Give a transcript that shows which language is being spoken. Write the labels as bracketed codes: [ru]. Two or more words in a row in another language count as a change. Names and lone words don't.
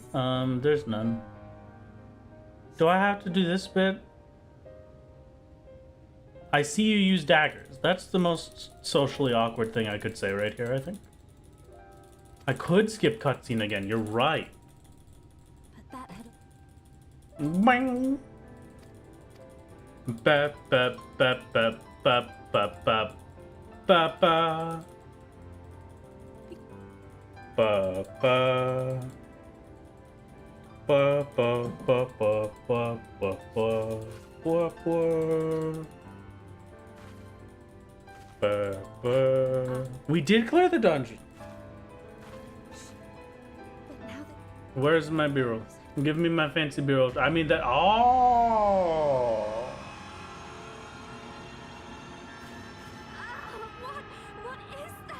[en] There's none. Do I have to do this bit? I see you use daggers. That's the most socially awkward thing I could say right here, I think. I could skip cutscene again, you're right. But that had... Bang! Ba ba ba ba ba ba ba ba ba ba ba ba ba ba ba ba ba ba ba. We did clear the dungeon. But now that... Where's my B-roll? Give me my fancy B-roll. I mean that. Oh. What is that?